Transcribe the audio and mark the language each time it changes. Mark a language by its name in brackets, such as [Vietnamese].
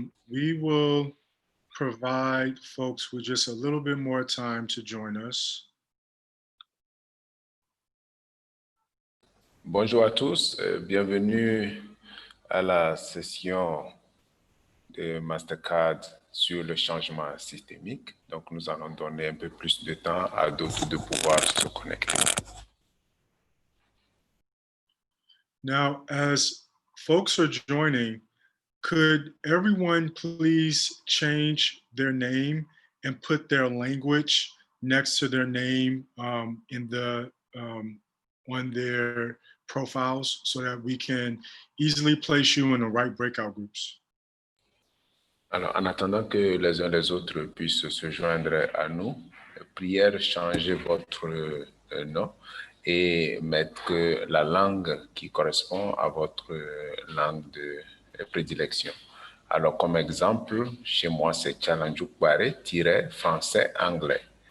[English] We will provide folks with just a little bit more time to join us. [French] Bonjour à tous, bienvenue à la session de Mastercard sur le changement systémique. Donc, nous allons donner un peu plus de temps à d'autres de pouvoir se connecter. [English] Now, as folks are joining, could everyone please change their name and put their language next to their name in the on their profiles so that we can easily place you in the right breakout groups? [French] Alors, en attendant que les uns les autres puissent se joindre à nous, prière, changez votre nom et mettre la langue qui correspond à votre langue de prédilection. Alors, comme exemple, chez moi, c'est Challenge-français-anglais.